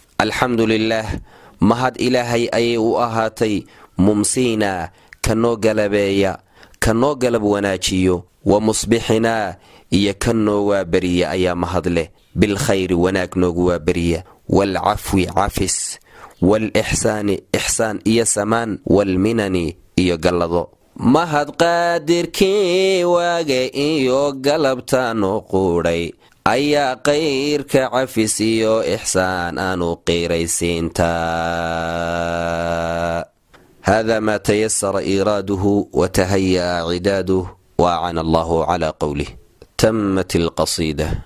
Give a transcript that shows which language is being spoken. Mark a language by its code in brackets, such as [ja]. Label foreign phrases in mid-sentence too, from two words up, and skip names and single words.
[so] Alxamdulillaah, mahad Ilaahay ayay u ahaatay, mumsiina, ka noo galabeeya, ka noo galab wanaajiyo, wa musbixinaa, iyo ka noo waaberiya ayaa mahad leh, bilkhayri, wanaag noogu waaberiya, waalcafwi, cafis, waalixsaani, ixsaan iyo samaan, waalminani, iyo gallado. Mahad qaadirkii waaga iyo galabta noo quudhay, ayaa qayrka cafis iyo ixsaan aanu qiiraysiinta. [ar] هذا ما تيسر إيراده وتهيأ عداده وأعان الله على قوله. تمت القصيدة.